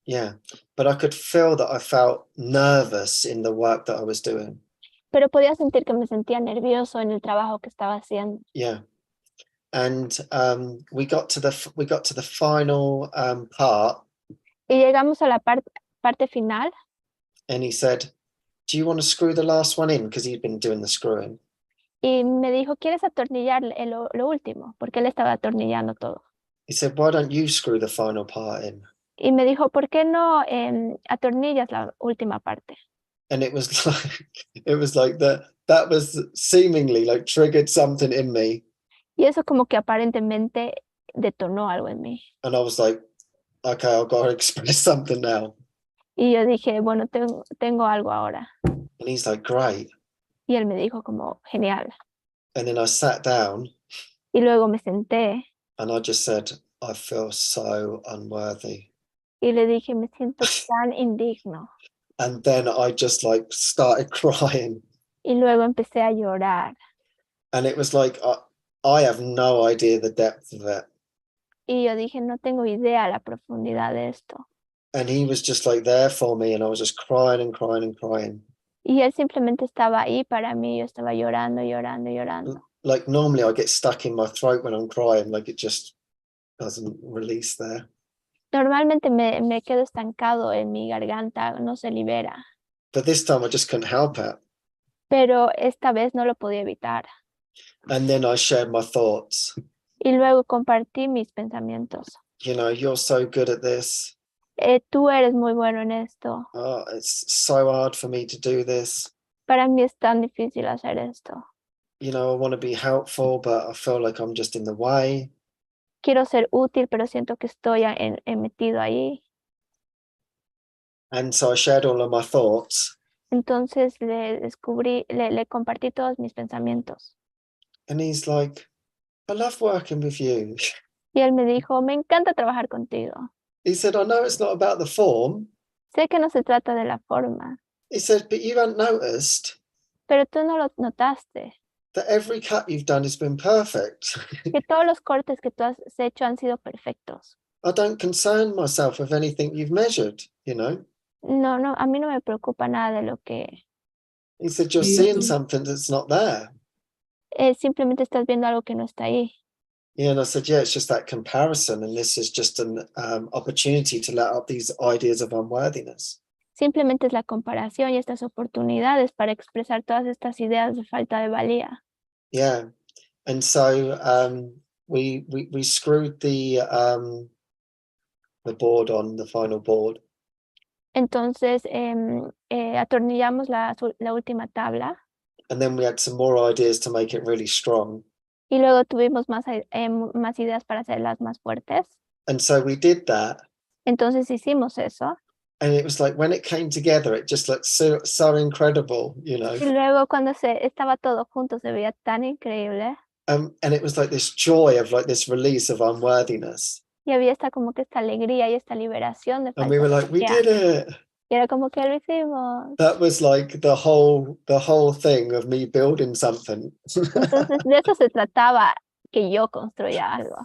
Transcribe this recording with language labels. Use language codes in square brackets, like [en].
[en] Yeah, but I could feel that I felt nervous in the work that I was doing. [es] Pero podía sentir que me sentía nervioso en el trabajo que estaba haciendo. [en] Yeah. And we got to the final part, [es] Y llegamos a la parte final [en] and he said, do you want to screw the last one in? Because he'd been doing the screwing. [es] y me dijo, ¿quieres atornillar lo último? Porque él estaba atornillando todo. [en] He said, why don't you screw the final part in? [es] Y me dijo, ¿por qué no atornillas la última parte? [en] And it was like that was seemingly like triggered something in me. [es] Y eso como que aparentemente detonó algo en mí. [en] And I was like, okay, I've got to express something now. [es] Y yo dije, bueno, tengo algo ahora. [en] And he's like, great. [es] Y él me dijo como, genial. [en] And then I sat down [es] Y luego me senté [en] and I just said, I feel so unworthy. [es] y le dije, me siento tan indigno. [en] And then I just like started crying. [es] Y luego empecé a llorar. [en] And it was like, I have no idea the depth of it. [es] Y yo dije, no tengo idea la profundidad de esto. [en] And he was just like there for me, and I was just crying and crying and crying. [es] Y él simplemente estaba ahí para mí, yo estaba llorando, llorando, llorando. [en] Like normally I get stuck in my throat when I'm crying, like it just doesn't release there. [es] Normalmente me quedo estancado en mi garganta, no se libera. [en] But this time I just couldn't help it. [es] Pero esta vez no lo podía evitar. [en] And then I shared my thoughts. [es] Y luego compartí mis pensamientos. [en] You know, you're so good at this. [es] Tú eres muy bueno en esto. [en] Oh, it's so hard for me to do this. [es] Para mí es tan difícil hacer esto. [en] You know, I want to be helpful, but I feel like I'm just in the way. [es] Quiero ser útil, pero siento que estoy metido ahí. [en] And so I shared all of my thoughts. [es] Entonces le compartí todos mis pensamientos. [en] And he's like, I love working with you. [es] Y él me dijo, me encanta trabajar contigo. [en] He said, I know it's not about the form. [es] Sé que no se trata de la forma, [en] He said, but you haven't noticed [es] pero tú no lo notaste. [en] that every cut you've done has been perfect. [es] Que todos los cortes que tú has hecho han sido perfectos. [en] I don't concern myself with anything you've measured, you know. [es] No, a mí no me preocupa nada de lo que... [en] He said, you're You seeing do. something that's not there. [es] simplemente estás viendo algo que no está ahí. [en] Yeah, and I said, yeah, it's just that comparison. And this is just an opportunity to let out these ideas of unworthiness. [es] Simplemente es la comparación y estas oportunidades para expresar todas estas ideas de falta de valía. [en] Yeah. And so we screwed the board on the final board. [es] Entonces atornillamos la última tabla [en] And then we had some more ideas to make it really strong. [es] y luego tuvimos más ideas para hacerlas más fuertes. [en] And so we did that. [es] Entonces hicimos eso. [en] And it was like when it came together, it just looked so incredible, you know. [es] Y luego cuando estaba todo junto se veía tan increíble. [en] And it was like this joy of like this release of unworthiness. [es] Y había como que esta alegría y esta liberación de [en] And we were like, we did it. [es] Y era como que lo hicimos. [en] That was like the whole thing of me building something. [es] Entonces de eso se trataba, que yo construya algo.